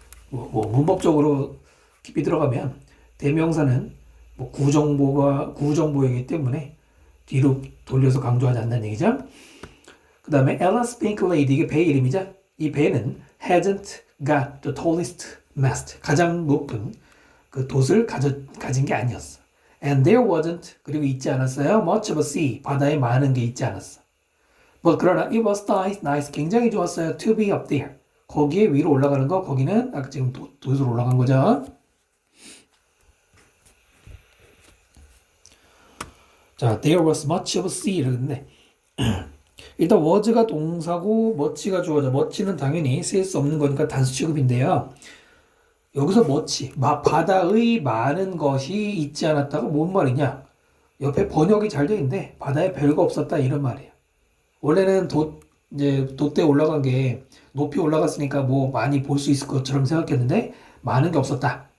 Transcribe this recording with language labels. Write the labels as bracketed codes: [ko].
[ko] 문법적으로 깊이 들어가면 대명사는 구정보이기 때문에 뒤로 돌려서 강조하지 않는 얘기죠. 그 다음에 Ella's Pink Lady 이게 배의 이름이죠. 이 배는 [en] hasn't got the tallest mast [ko] 가장 높은 그 돛을 가진 게 아니었어. [en] And there wasn't [ko] 그리고 있지 않았어요. [en] Much of a sea [ko] 바다에 많은 게 있지 않았어. But 그러나 [en] it was nice [ko] 굉장히 좋았어요. [en] To be up there [ko] 거기에 위로 올라가는 거 거기는 아까 지금 돛으로 올라간 거죠. 자, [en] there was much of a sea [ko] 이러는데 일단 was가 동사고 much가 주어죠. much는 당연히 쓸 수 없는 거니까 단수 취급인데요. 여기서 much, 바다의 많은 것이 있지 않았다가 뭔 말이냐? 옆에 번역이 잘 되어 있는데 바다에 별거 없었다 이런 말이에요. 원래는 돛대 올라간 게 높이 올라갔으니까 뭐 많이 볼 수 있을 것처럼 생각했는데 많은 게 없었다.